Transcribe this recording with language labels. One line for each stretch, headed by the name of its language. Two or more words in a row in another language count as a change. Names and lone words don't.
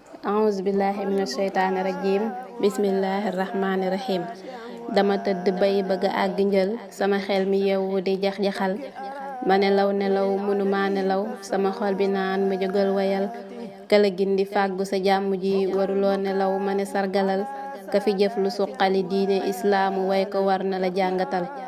Arabic: أعوذ بالله من الشيطان الرجيم. بسم الله الرحمن الرحيم.
Wolof: Dama tëdd bay bëgg a àgg njël, sama xel mi yeewu di jax-jaxal. Ma nelaw nelaw, mënuma nelaw, sama xol bi naan ma jógal wayal. Kala gindi fàggu sa jàmm ji, waruloo nelaw, ma ne sargalal. Ka fi jëf lu suqali diine islaamu, way ko war na la jàngatal.